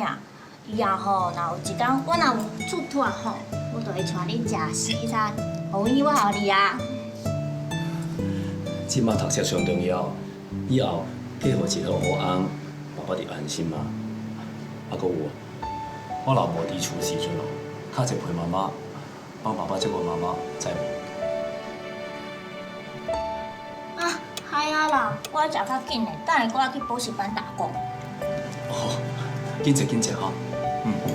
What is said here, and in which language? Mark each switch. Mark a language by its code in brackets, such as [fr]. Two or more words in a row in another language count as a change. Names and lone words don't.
[nan] 以后吼，若有一天我若有出脱吼，我就会带你食西餐，互伊我互你啊。即马读册上重要，以后嫁互一个好翁，爸爸就安心嘛。啊，搁有，我若无伫厝时阵哦，较侪陪妈妈，帮爸爸照顾妈妈，知无？啊，嗨啊啦，我食较紧的，等下我去补习班打工。哦，紧食紧食哈。嗯。